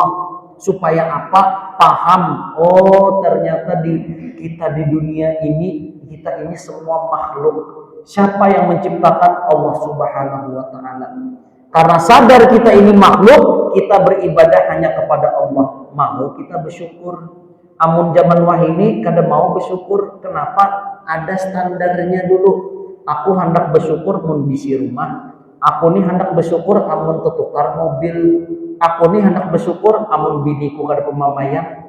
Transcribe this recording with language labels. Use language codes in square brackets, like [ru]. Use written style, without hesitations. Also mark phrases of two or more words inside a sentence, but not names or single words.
[id] Supaya apa? Paham, oh ternyata kita di dunia ini, kita ini semua makhluk. Siapa yang menciptakan? Allah [ar] سبحانه وتعالى. [id] Karena sadar kita ini makhluk, kita beribadah hanya kepada Allah. Mau kita bersyukur. [bjn] Amun zaman wahini kada mau bersyukur. [id] Kenapa? Ada standarnya dulu. [bjn] Aku hendak bersyukur mun bisi rumah. Aku nih hendak bersyukur amun tetukar mobil. Aku nih hendak bersyukur amun biniku kada pemamayan.